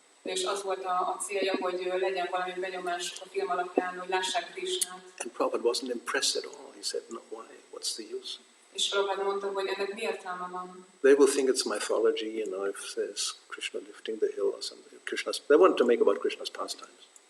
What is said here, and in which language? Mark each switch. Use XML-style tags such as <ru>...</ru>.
<hu>És az volt a célja, hogy legyen valami benyomásuk a film alapján, hogy lássák Krishnát.</hu> <en>And Prabhupada wasn't impressed at all. He said, no, why? What's the use?</en> <hu>És Prabhupád mondta, hogy ennek mi értelme van?</hu> <en>They will think it's mythology, if there's Krishna lifting the hill or something. They wanted to make about Krishna's pastimes.</en>